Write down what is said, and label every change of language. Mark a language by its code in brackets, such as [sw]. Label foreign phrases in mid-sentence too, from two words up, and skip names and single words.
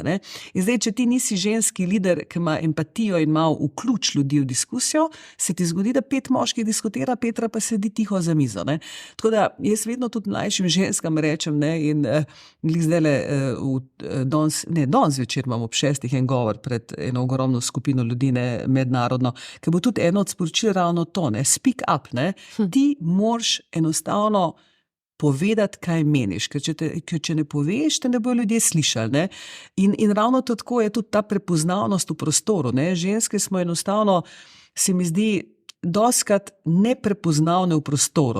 [sl] In zdaj, če ti nisi ženski lider, ki ima empatijo in ima vključ ljudi v diskusijo, se ti zgodi, da 5 moških diskutira, Petra pa sedi tiho za mizo. Tako da jaz vedno tudi mlajšim ženskam rečem, in zdajle danes večer imam ob 6 en govor pred eno ogromno skupino ljudi, mednarodno, ki bo tudi eno od sporočil ravno to, [en] speak up, [sl] Ti moraš enostavno povedati, kaj meniš, ker če ne poveš, te ne bojo ljudje slišali. In ravno tako je tudi ta prepoznavnost v prostoru. Ženske smo enostavno, se mi zdi, doskrat neprepoznavne v prostoru.